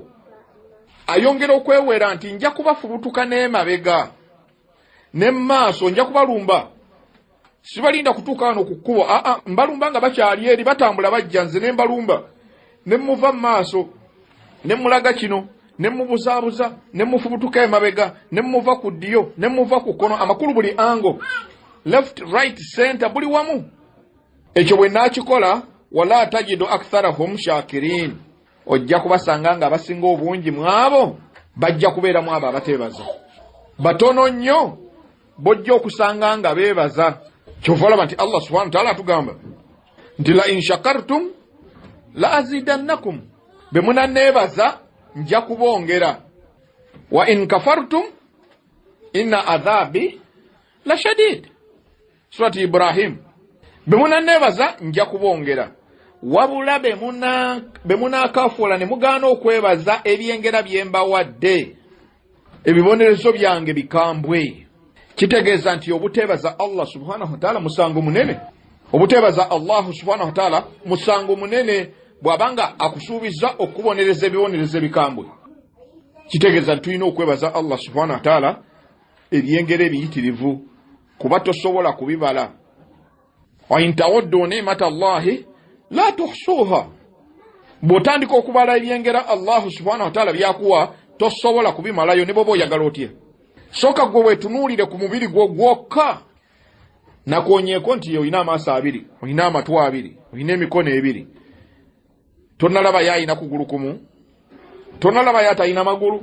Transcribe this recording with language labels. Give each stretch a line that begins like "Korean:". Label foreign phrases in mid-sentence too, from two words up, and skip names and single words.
Ganda: Ayongera okwewera nti nja kubafubutuka n'emabega ne maaso, nja kubalumba. Sibalinda kutuuka wano ku kkubo, mbalumba nga bakyali eri batambula bajja, nze ne mbalumba ne muva mu maaso ne mulaga kino ne mubuzaabuza ne mufubutuka emabega ne muva ku ddyo ne muva ku kkono, amakulu buli ango,
English: left right center,
Ganda: buli wamu. Ekyo bwe naakikola,
Arabic: ولا تجد أكثرهم شاكرين,
Ganda: ojja kubasanga nga abasinga obungi mwabo bajja kubeera mu abo abateebaza. Batono nnyo bojja okusanga nga beebaza. Kyova olaba nti
Arabic: الله سبحانه وتعالى
Ganda: atugamba nti
Arabic: لئن شكرتم لأزيدنكم,
Ganda: be munanneebaza nja kubongera,
Arabic: وإن كفرتم إن عذابي لشديد.
Ganda: Surati Ibrahim. Be munanneebaza nja kubongera, wabula be munaakafuula ne mugaana okwebaza ebyengera bye mbawadde, ebibonerezo byange bikambwe. Kitegeeza nti obuteebaza
Arabic: الله سبحانه وتعالى
Ganda: musango munene. Obuteebaza
Arabic: الله سبحانه وتعالى
Ganda: musango munene bw'abanga akusuubiza okubonereza ebibonerezo ebikambwe. Kitegeeza nti tulina okwebaza
Arabic: الله سبحانه وتعالى
Ganda: ebyengera ebiyitirivu, kuba tosobola kubibala.
Arabic: وإن تعدوا نعمة الله لا تحصوها,
Ganda: bw'otandika okubala ebyengera
Arabic: الله سبحانه وتعالى
Ganda: byakuwa tosobola kubimalayo ne bw'oba oyagala otya. Soka gwe wetunuulire ku mubiri gwo gwokka, nakuonyeeko nti olina amaaso abiri, olina amatu abiri, olina emikono ebiri. Tonnalaba yayina kugulu kumu, tonnalaba yatalina magulu.